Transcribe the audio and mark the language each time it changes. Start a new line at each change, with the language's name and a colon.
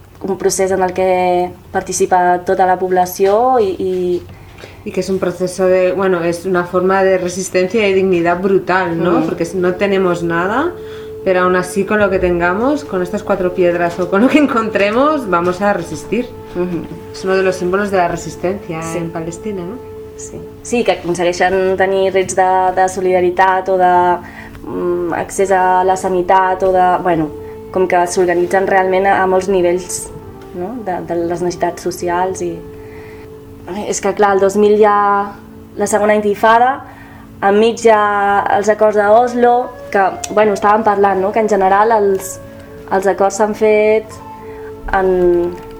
Catalan: un procés en el que participa tota la població i que és un procés de, bueno, és una forma de resistència i dignitat brutal, no? Mm. Perquè no tenim
Spanish: nada, però aun así con lo que tengamos, con estas cuatro piedras o con lo que encontremos, vamos a resistir. Mm-hmm. És uno de los símbolos de la resistència, sí, en Palestina, no? Sí.
Catalan: Sí, que aconsegueixen tenir rets de solidaritat o de accés a la sanitat o de, bueno, com que s'organitzen realment a molts nivells, no? De les necessitats socials i... És que clar, el 2000 ja la segona intifada, enmig ja els acords d'Oslo, que bueno, estàvem parlant, no? Que en general els acords s'han fet en...